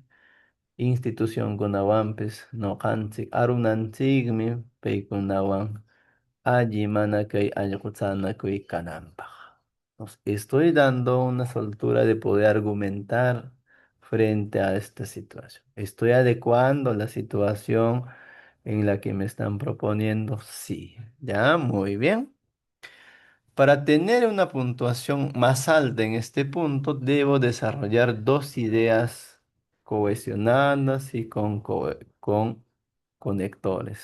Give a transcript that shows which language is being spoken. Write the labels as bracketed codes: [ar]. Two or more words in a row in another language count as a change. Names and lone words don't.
[qu] institucionkunawanpis noqanchik arunanchikmi paykunawan alli mana kay allqutsanakuy kananpaq. [es] Estoy dando una soltura de poder argumentar frente a esta situación. Estoy adecuando la situación en la que me están proponiendo. Sí, ya, muy bien. Para tener una puntuación más alta en este punto, debo desarrollar dos ideas cohesionadas y con conectores.